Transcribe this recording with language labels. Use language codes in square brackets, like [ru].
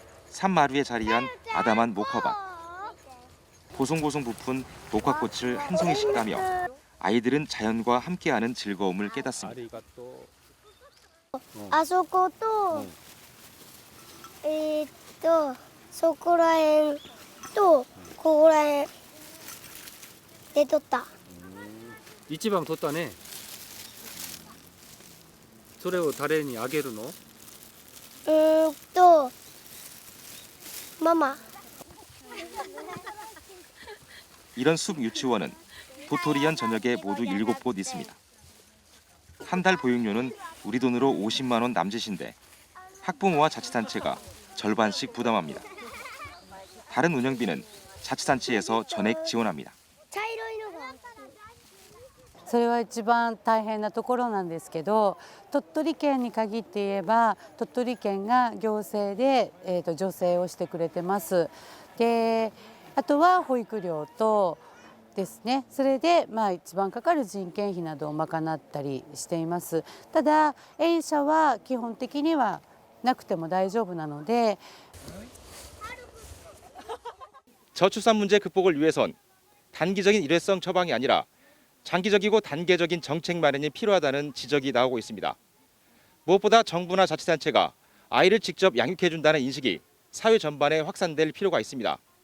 [ko] 산마루에 자리한 아담한 목화밭. 보송보송 부푼 목화꽃을 한 송이씩 따며 아이들은 자연과 함께하는 즐거움을 깨닫습니다. [ja] あそことそこらへんとここらへんで撮った。一番撮ったね。それを誰にあげるの？ 마마. [ko] 이런 숲 유치원은 도토리현 전역에 모두 7곳 있습니다. 한 달 보육료는 우리 돈으로 50만 원 남짓인데 학부모와 자치단체가 절반씩 부담합니다. 다른 운영비는 자치단체에서 전액 지원합니다. [ja] それは一番大変なところなんですけど、鳥取県に限って言えば鳥取県が行政で、助成をしてくれてます。で、あとは保育料とですね、それで一番かかる人件費などを賄ったりしています。ただ園舎は基本的にはなくても大丈夫なので。 [ko] 저출산 문제 극복을 위해선 단기적인 일회성 처방이 아니라 장기적이고 단계적인 정책 마련이 필요하다는 지적이 나오고 있습니다. 무엇보다 정부나 자치단체가 아이를 직접 양육해준다는 인식이 사회 전반에 확산될 필요가 있습니다.